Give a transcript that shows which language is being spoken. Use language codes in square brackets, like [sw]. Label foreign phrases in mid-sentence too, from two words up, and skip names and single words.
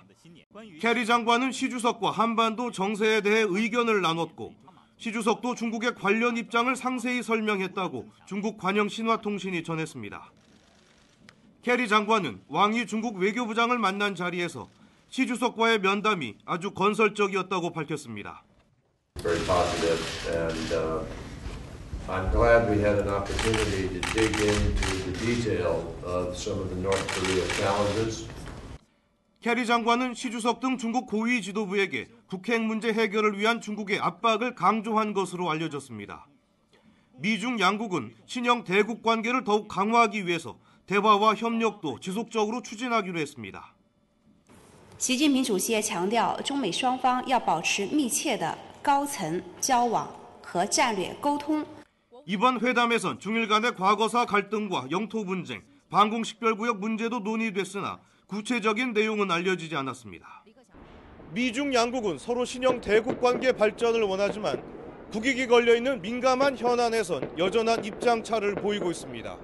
[ko] 케리 장관은 시 주석과 한반도 정세에 대해 의견을 나눴고 시 주석도 중국의 관련 입장을 상세히 설명했다고 중국 관영 신화통신이 전했습니다. 케리 장관은 왕이 중국 외교부장을 만난 자리에서 시 주석과의 면담이 아주 건설적이었다고 밝혔습니다. [en] Very positive, and I'm glad we had an opportunity to dig into the detail of some of the North Korea challenges. [ko] 케리 장관은 시 주석 등 중국 고위 지도부에게 북핵 문제 해결을 위한 중국의 압박을 강조한 것으로 알려졌습니다. 미중 양국은 신형 대국 관계를 더욱 강화하기 위해서 대화와 협력도 지속적으로 추진하기로 했습니다. [zh] 习近平主席也强调，中美双方要保持密切的高层交往和战略沟通。 [ko] 이번 회담에선 중일 간의 과거사 갈등과 영토 분쟁, 방공 식별구역 문제도 논의됐으나 구체적인 내용은 알려지지 않았습니다. 미중 양국은 서로 신형 대국 관계 발전을 원하지만 국익이 걸려있는 민감한 현안에선 여전한 입장 차를 보이고 있습니다.